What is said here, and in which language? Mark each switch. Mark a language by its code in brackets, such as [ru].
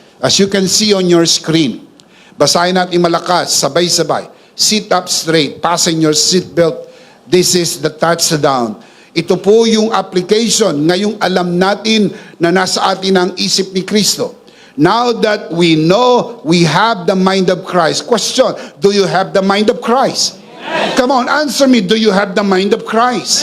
[en] As you can see on your screen. [tl] Basahin natin malakas, sabay-sabay. [en] Sit up straight, fasten your seatbelt. This is the touchdown. [tl] Ito po yung application. Ngayong alam natin na nasa atin ang isip ni Kristo. [en] Now that we know we have the mind of Christ. Question, do you have the mind of Christ? Yes. Come on, answer me. Do you have the mind of Christ?